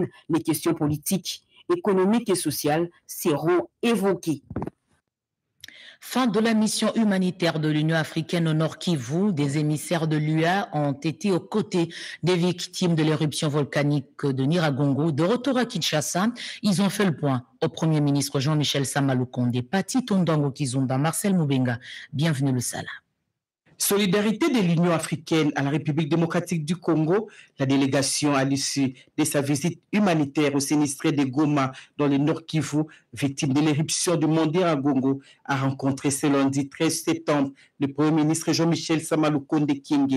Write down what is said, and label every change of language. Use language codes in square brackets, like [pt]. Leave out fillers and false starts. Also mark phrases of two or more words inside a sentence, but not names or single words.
[fr] Les questions politiques, économiques et sociales seront évoquées. Fin de la mission humanitaire de l'Union africaine au Nord Kivu. Des émissaires de l'UA ont été aux côtés des victimes de l'éruption volcanique de Nyiragongo. De retour à Kinshasa, ils ont fait le point au Premier ministre Jean-Michel Sama Lukonde, Pati Tondango Kizumba, Marcel Moubenga. Bienvenue le Sala. Solidarité de l'Union africaine à la République démocratique du Congo, la délégation à l'issue de sa visite humanitaire aux sinistrés de Goma dans le Nord Kivu, victime de l'éruption du mont Nyiragongo, a rencontré ce lundi 13 septembre le Premier ministre Jean-Michel Sama Lukonde Kyenge.